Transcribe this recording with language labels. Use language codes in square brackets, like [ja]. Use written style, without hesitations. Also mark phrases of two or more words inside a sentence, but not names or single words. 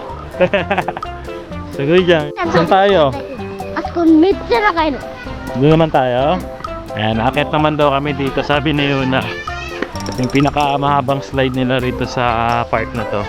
[tl] Sugod dyan. Saan tayo? [ja] あそこめっちゃ長いの。 [tl] Doon naman tayo. Ayan, akit naman daw kami dito. Sabi ni Yuna, yung pinakamahabang slide nila rito sa park na to.